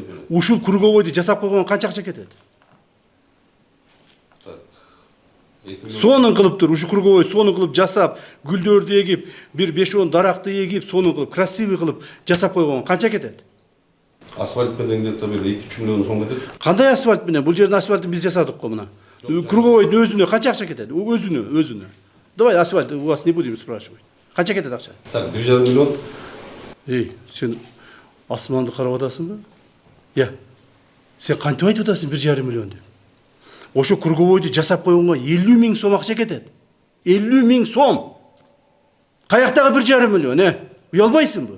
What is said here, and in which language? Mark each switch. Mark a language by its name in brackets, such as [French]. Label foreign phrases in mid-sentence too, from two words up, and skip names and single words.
[Kyrgyz] Ушул Круговойду жасап койгон канча акча кетет? Сонун кылып тур, ушу Круговой сонун кылып жасап, гүлдөрдү эгип, бир 5-10 даракты эгип, сонун кылып, красивый кылып жасап койгон канча кетет? Асфальт менен где-то бир 2-3 миллион сом кетет. Кандай асфальт менен? Бул жердин асфальтын биз жасадык го мына. Круговойдун өзүнө канча акча кетет? Өзүнө. [Russian] Давай асфальт у вас не будем спрашивать. [Kyrgyz] Канча кетет акча? [Russian] Так, 1,5 миллион. [Kyrgyz] Сен асманды карап атасыңбы? Сен кантип айтып атасың 1,5 миллион деп? Ошо Круговойду жасап койгонго 50 000 сом акча кетет. 50 000 сом. Каяктагы 1,5 миллион, Уялбайсыңбы?